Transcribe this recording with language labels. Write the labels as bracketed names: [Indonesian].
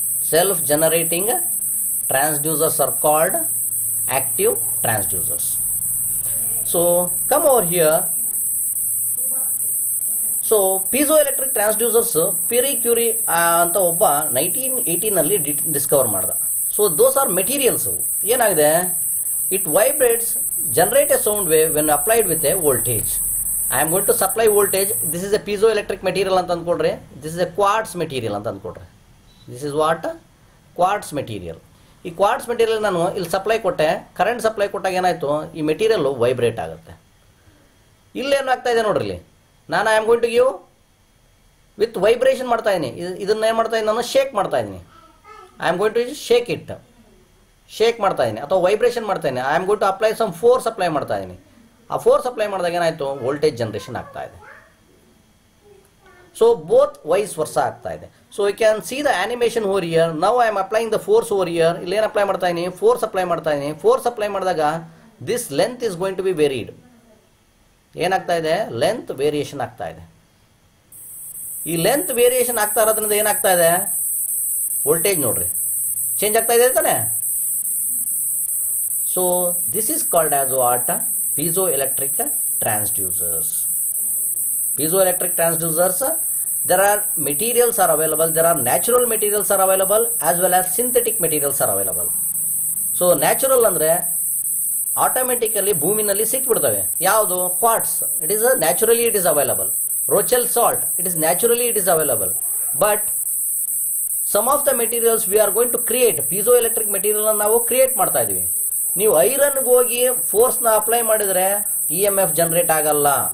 [English] Self generating transducers are called active transducers. So come over here. [Kannada] So peso electric transducers ಪಿರಿ Curie ಅಂತ ಒಬ್ಬ 1918 Discover ಮಾಡ್ದ. [English] So those are materials. [Kannada] ಏನಾಗಿದೆ? [English] It vibrates, generate a sound wave when applied with a voltage. I am going to supply voltage. This is a piezoelectric material [Kannada] ಅಂತ ಅಂದ್ಕೊಡ್ರಿ. [English] This is a quartz material [Kannada] ಅಂತ ಅಂದ್ಕೊಡ್ರಿ. [English] This is what? Quartz material. [Kannada] ಈ quartz material ನಾನು ಇಲ್ಲಿ supply ಕೊಟ್ಟೆ, current supply ಕೊಟ್ಟಾಗ ಏನಾಯ್ತು, ಈ material vibrate ಆಗುತ್ತೆ. ಇಲ್ಲೇನಾಗ್ತಾ ಇದೆ ನೋಡ್ರಿ, ಇಲ್ಲಿ ನಾನು [English] I am going to give with vibration [Kannada] ಮಾಡ್ತಾ ಇದ್ದೀನಿ. ಇದನ್ನ ಏನು ಮಾಡ್ತಾ ಇದ್ದೀನಿ ನಾನು? ಶೇಕ್ ಮಾಡ್ತಾ ಇದ್ದೀನಿ. [English] I am going to shake it. [Kannada] Shake ಮಾಡ್ತಾ ಇದ್ದೀನಿ ಅಥವಾ ವೈಬ್ರೇಷನ್ ಮಾಡ್ತಾ ಇದ್ದೀನಿ. [English] I am going to apply some force apply [Kannada] ಮಾಡ್ತಾ ಇದ್ದೀನಿ. ಆ ಫೋರ್ಸ್ ಅಪ್ಲೈ ಮಾಡಿದಾಗ ಏನಾಯಿತು? ವೋಲ್ಟೇಜ್ ಜನರೇಷನ್ ಆಗ್ತಾ ಇದೆ. [English] so both vice versa [Kannada] ಆಗ್ತಾ ಇದೆ. [English] So you can see the animation over here. Now I am applying the force over here. [Kannada] ಇಲ್ಲಿ ಏನು ಅಪ್ಲೈ ಮಾಡ್ತಾ ಇದ್ದೀನಿ? ಫೋರ್ಸ್ ಅಪ್ಲೈ ಮಾಡ್ತಾ ಇದ್ದೀನಿ. [English] Force apply ಮಾಡಿದಾಗ this length is going to be varied. [Kannada] ಏನಾಗ್ತಾ ಇದೆ? ಲೆಂತ್ ವೇರಿಯೇಷನ್ ಆಗ್ತಾ ಇದೆ. ಈ ಲೆಂತ್ ವೇರಿಯೇಷನ್ ಆಗ್ತಾ ಇರೋದ್ರಿಂದ ಏನಾಗ್ತಾ ಇದೆ? ವೋಲ್ಟೇಜ್ ನೋಡ್ರಿ ಚೇಂಜ್ ಆಗ್ತಾ ಇದೆ ತಾನೆ. [English] So this is called as what? Piezoelectric transducers. Piezoelectric transducers, there are materials are available, there are natural materials are available as well as synthetic materials are available. [Kannada] So natural ಅಂದ್ರೆ automatically ಭೂಮಿನಲ್ಲಿ ಸಿಕ್ಬಿಡ್ತವೆ. ಯಾವುದು? Quartz. [English] It is naturally it is available. Rochelle salt, it is naturally it is available. But some of the materials we are going to create. [Kannada] Peso electric material ನಾವು create ಮಾಡ್ತಾ ಇದೀವಿ. ನೀವು ಐರನ್ಗೆ ಹೋಗಿ ಫೋರ್ಸ್ನ apply ಮಾಡಿದ್ರೆ EMF generate ಆಗಲ್ಲ.